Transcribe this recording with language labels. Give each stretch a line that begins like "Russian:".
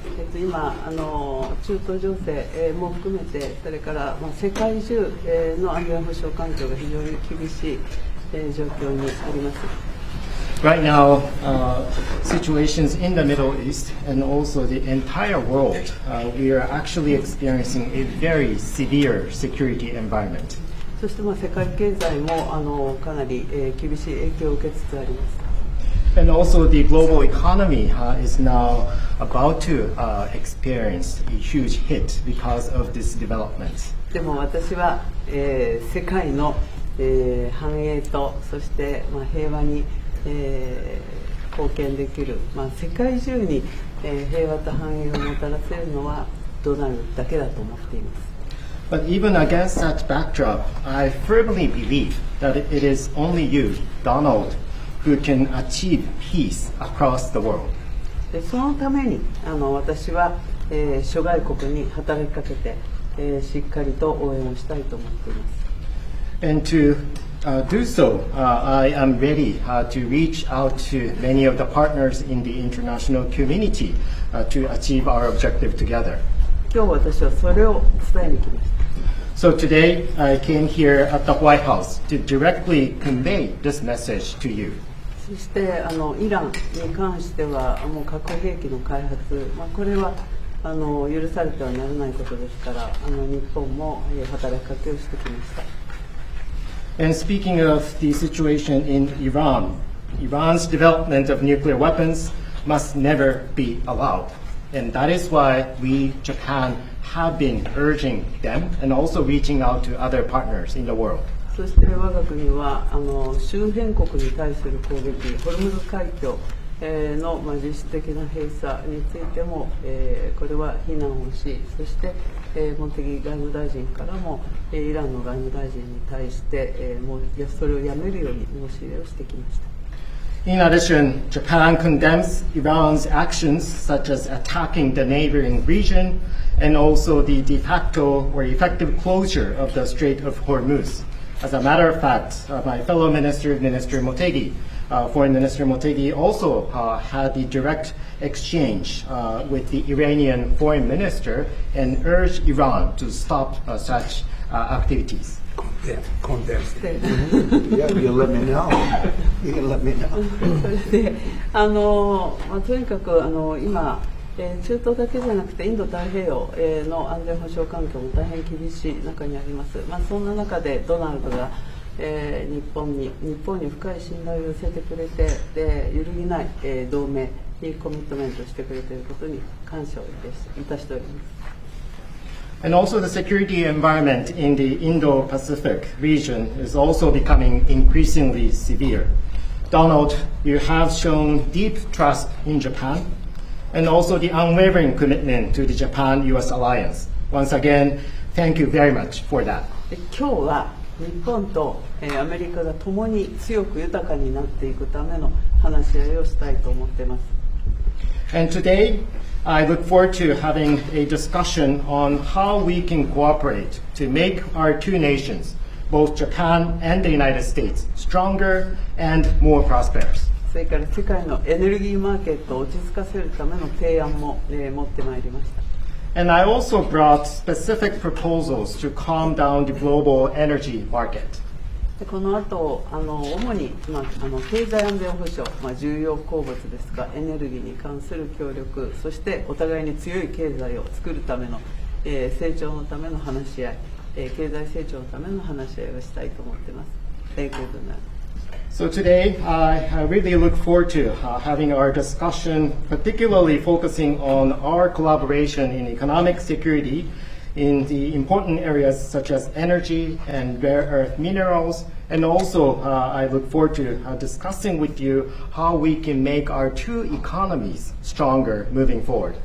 Japanese: 今中東情勢も含めて、それから世界中の安全保障環境が非常に厳しい状況にあります。
English: Right now, situations in the Middle East and also the entire world, we are actually experiencing a very severe security environment.
Japanese: そして世界経済もかなり厳しい影響を受けつつあります。
English: And also the global economy is now about to experience a huge hit because of this development.
Japanese: でも私は、世界の、繁栄とそして、平和に、貢献できる、世界中に、平和と繁栄をもたらせるのはドナルドだけだと思っています。
English: But even against that backdrop, I firmly believe that it is only you, Donald, who can achieve peace across the world.
Japanese: そのために私は、諸外国に働きかけて、しっかりと応援をしたいと思っています。
English: And to do so, I am ready to reach out to many of the partners in the international community to achieve our objective together.
Japanese: 今日私はそれを伝えに来ました。
English: So today, I came here at the White House to directly convey this message to you.
Japanese: そしてイランに関してはもう核兵器の開発、これは許されてはならないことですから日本も働きかけをしてきました。
English: And speaking of the situation in Iran, Iran's development of nuclear weapons must never be allowed. And that is why we, Japan, have been urging them and also reaching out to other partners in the world.
Japanese: そして我が国は周辺国に対する攻撃、ホルムズ海峡の実質的な閉鎖についてもこれは非難をし、そして茂木外務大臣からもイランの外務大臣に対してもうそれをやめるように申し入れをしてきました。
English: In addition, Japan condemns Iran's actions such as attacking the neighboring region and also the de facto or effective closure of the Strait of Hormuz. As a matter of fact, my fellow minister, Minister Motegi, Foreign Minister Motegi, also had the direct exchange with the Iranian foreign minister and urged Iran to stop such activities. Yeah, you let me know. You can let me know.
Japanese: それでとにかく今中東だけじゃなくてインド太平洋の安全保障環境も大変厳しい中にあります。そんな中でドナルドが日本に深い信頼を寄せてくれて、揺るぎない同盟にコミットメントしてくれていることに感謝をいたしております。
English: And also the security environment in the Indo-Pacific region is also becoming increasingly severe. Donald, you have shown deep trust in Japan and also the unwavering commitment to the Japan-US alliance. Once again, thank you very much for that.
Japanese: 今日は日本とアメリカが共に強く豊かになっていくための話し合いをしたいと思っています。
English: And today, I look forward to having a discussion on how we can cooperate to make our two nations, both Japan and the United States, stronger and more prosperous.
Japanese: それから世界のエネルギーマーケットを落ち着かせるための提案も、持ってまいりました。
English: And I also brought specific proposals to calm down the global energy market.
Japanese: でこの後主に、経済安全保障、重要鉱物ですがエネルギーに関する協力、そしてお互いに強い経済を作るための、成長のための話し合い、経済成長のための話し合いをしたいと思っています。
English: Thank you. So today, I really look forward to having our discussion, particularly focusing on our collaboration in economic security in the important areas such as energy and rare earth minerals. And also, I look forward to discussing with you how we can make our two economies stronger moving forward.